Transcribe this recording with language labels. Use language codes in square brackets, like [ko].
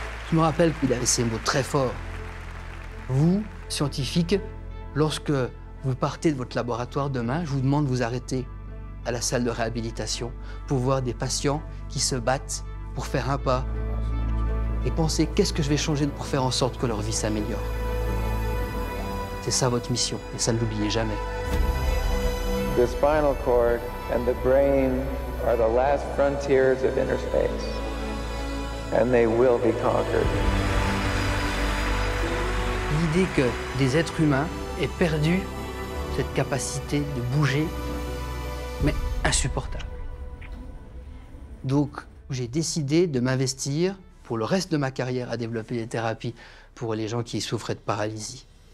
[fr] Je me rappelle qu'il avait ces mots très forts. Vous, scientifiques, lorsque vous partez de votre laboratoire demain, je vous demande de vous arrêter à la salle de réhabilitation pour voir des patients qui se battent pour faire un pas et penser qu'est-ce que je vais changer pour faire en sorte que leur vie s'améliore. C'est ça votre mission, et ça ne l'oubliez jamais. [en] The spinal cord and the brain are the last frontiers of inner space, and they will be conquered. [fr] L'idée que des êtres humains aient perdu cette capacité de bouger, mais insupportable. Donc, j'ai décidé de m'investir pour le reste de ma carrière à développer des thérapies pour les gens qui souffraient de paralysie.